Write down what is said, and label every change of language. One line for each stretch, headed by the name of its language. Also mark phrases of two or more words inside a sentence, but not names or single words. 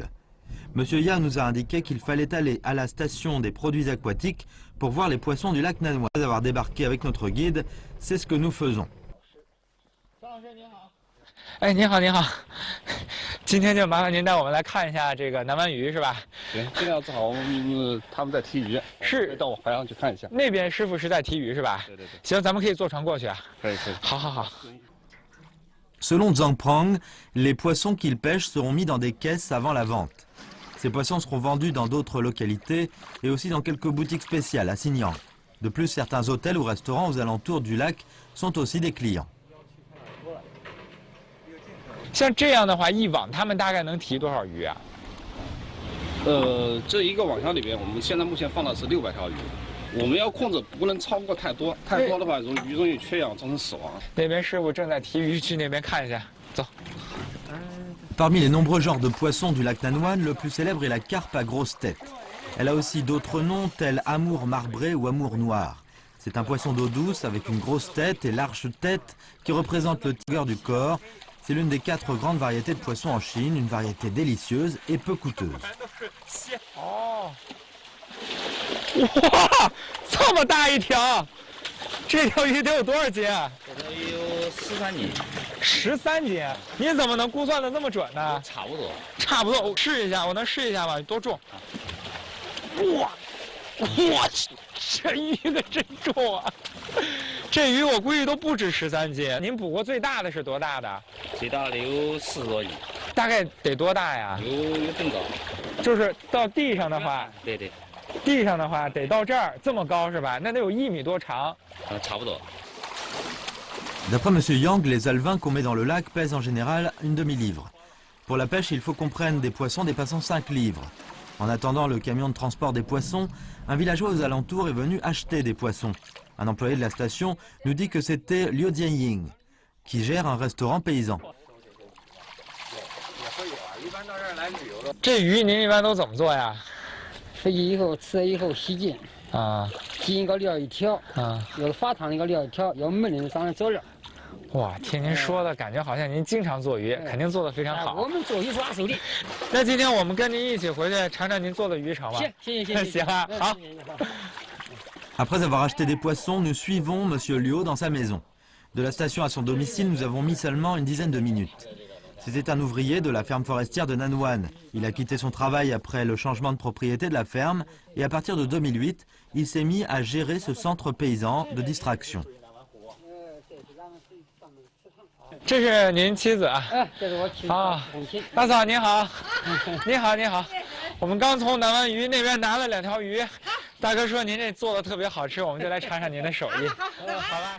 French: M. Yao nous a indiqué qu'il fallait aller à la station des produits aquatiques pour voir les poissons du lac Nanwan. Après avoir débarqué avec notre guide, c'est ce que nous faisons.
Chinese: 哎，您好，您好，今天就麻烦您带我们来看一下这个南湾鱼，是吧？行，现在正好他们在提鱼，是到我海上去看一下。那边师傅是在提鱼，是吧？对对对。行，咱们可以坐船过去啊。可以可以。好好好。
French: Selon Zhang Prang, les poissons qu'il pêche seront mis dans des caisses avant la vente. Ces poissons seront vendus dans d'autres localités et aussi dans quelques boutiques spéciales à Xinyang. De plus, certains hôtels ou restaurants aux alentours du lac sont aussi des clients.
Chinese: 像这样的话，一网他们大概能提多少鱼啊？这一个网箱里边，我们现在目前放的是600条鱼，我们要控制不能超过太多，太多的话容易缺氧造成死亡。那边师傅正在提鱼，去那边看一下，走。
French: Parmi les nombreux genres de poissons du lac Nanwan, le plus célèbre est la carpe à grosse tête. Elle a aussi d'autres noms tels amour marbré ou amour noir. C'est un poisson d'eau douce avec une grosse tête et l'arche tête qui représente le tigre du corps. C'est l'une des 4 grandes variétés de poissons en Chine, une variété délicieuse et peu coûteuse. Oh.
Chinese: 哇，这么大一条，这条鱼得有多少斤啊？这条鱼有13斤。 13斤？你怎么能估算的那么准呢？差不多。差不多，我试一下，我能试一下吗？多重？哇，我去，这鱼可真重啊！这鱼我估计都不止13斤。您捕过最大的是多大的？最大的有40多斤。大概得多大呀？有更高。就是到地上的话，对对。地上的话得到这儿这么高是吧？那得有1米多长。差不多。
French: D'après M. Yang, les alevins qu'on met dans le lac pèsent en général une demi-livre. Pour la pêche, il faut qu'on prenne des poissons dépassant 5 livres. En attendant le camion de transport des poissons, un villageois aux alentours est venu acheter des poissons. Un employé de la station nous dit que c'était Liu Jianying, qui gère un restaurant paysan.
Chinese: 这鱼您一般都怎么做呀？回去以后吃了以后洗净，洗一个料一条，要发汤的一个料一条，要焖的上来佐料。哇，听您说的感觉好像您经常做鱼，肯定做得非常好。我们做鱼是拿手的。那今天我们跟您一起回去尝尝您做的鱼成吗？行，行啊，好。
French: Après avoir acheté des poissons, nous suivons M. Liu dans sa maison. De la station à son domicile, nous avons mis seulement une dizaine de minutes. C'était un ouvrier de la ferme forestière de Nanwan. Il a quitté son travail après le changement de propriété de la ferme et à partir de 2008, il s'est mis à gérer ce centre paysan de distraction.
Chinese: 这是您妻子啊？这是我妻子。大嫂您好，你好你好，我们刚从南湾鱼那边拿了2条鱼，大哥说您这做的特别好吃，我们就来尝尝您的手艺。好吧。